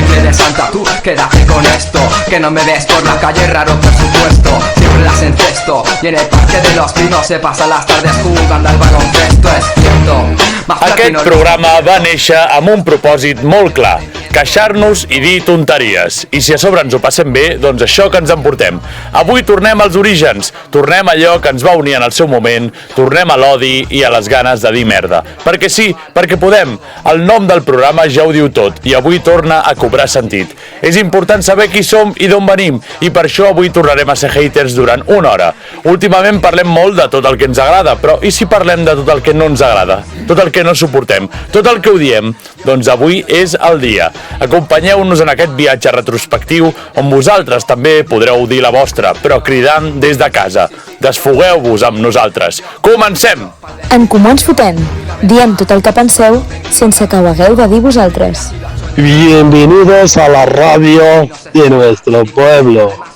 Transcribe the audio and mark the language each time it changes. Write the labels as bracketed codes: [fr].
[es] Santa, tú quédate con esto, que no me ves por la calle, raro por supuesto. Siempre las encesto y en el parque de los pinos se pasan las tardes jugando al baloncesto, es cierto. [ca] Aquest programa va néixer amb un propòsit molt clar: queixar-nos i dir tonteries. I si a sobre ens ho passem bé, doncs això que ens emportem. Avui tornem als orígens, tornem a allò que ens va unir en el seu moment, tornem a l'odi i a les ganes de dir merda. Perquè sí, perquè podem. El nom del programa ja ho diu tot i avui torna a cobrar sentit. És important saber qui som i d'on venim i per això avui tornarem a ser haters durant una hora. Últimament parlem molt de tot el que ens agrada, però i si parlem de tot el que no ens agrada? Tot el que no suportem, tot el que odiem? Doncs avui és el dia. Acompanyeu-nos en aquest viatge retrospectiu on vosaltres també podreu dir la vostra, però cridant des de casa. Desfogueu-vos amb nosaltres. Comencem! En Comú Ens Fotem. Diem tot el que penseu sense que ho hagueu de dir vosaltres. [es] Bienvenidos a la radio de nuestro pueblo.